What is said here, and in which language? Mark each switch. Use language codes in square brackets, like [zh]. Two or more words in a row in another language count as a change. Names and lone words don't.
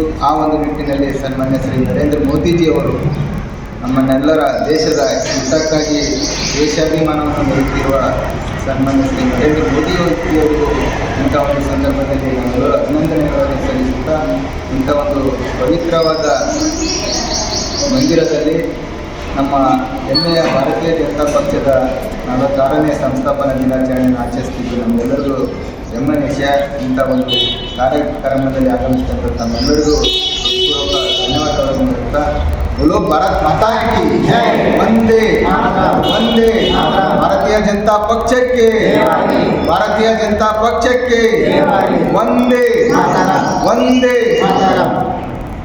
[kn] ಆ ಒಂದು ನಿಟ್ಟಿನಲ್ಲಿ ಸನ್ಮಾನ್ಯ ಶ್ರೀ ನರೇಂದ್ರ ಮೋದಿಜಿಯವರು ನಮ್ಮನ್ನೆಲ್ಲರ ದೇಶದ ಹಿತಕ್ಕಾಗಿ ದೇಶಾಭಿಮಾನವನ್ನು ಮೆರೆಯುತ್ತಿರುವ ಸನ್ಮಾನ್ಯ ಶ್ರೀ ನರೇಂದ್ರ ಮೋದಿಯವರಿಗೂ ಇಂಥ ಒಂದು ಸಂದರ್ಭದಲ್ಲಿ ನಾವೆಲ್ಲರೂ ಅಭಿನಂದನೆಗಳನ್ನು ಸಲ್ಲಿಸುತ್ತಾ, ಇಂಥ ಒಂದು ಪವಿತ್ರವಾದ ಮಂದಿರದಲ್ಲಿ ನಮ್ಮ ಹೆಮ್ಮೆಯ ಭಾರತೀಯ ಜನತಾ ಪಕ್ಷದ 46ನೇ ಸಂಸ್ಥಾಪನಾ ದಿನಾಚರಣೆಯನ್ನು ಆಚರಿಸುತ್ತಿದ್ದು ನಮ್ಮೆಲ್ಲರಿಗೂ ಹೆಮ್ಮೆಯ ವಿಷಯ. ಇಂಥ ಒಂದು ಕಾರ್ಯಕ್ರಮದಲ್ಲಿ ಆಗಮಿಸಿದಂಥ ತಮ್ಮೆಲ್ಲರಿಗೂ ಪೂರ್ವಕ ಧನ್ಯವಾದಗಳನ್ನು ನೀಡುತ್ತಾ, [hi] बोलो भारत माता की जय, वंदे वंदे भारतीय जनता पक्ष के, भारतीय जनता पक्ष के वंदे वंदे.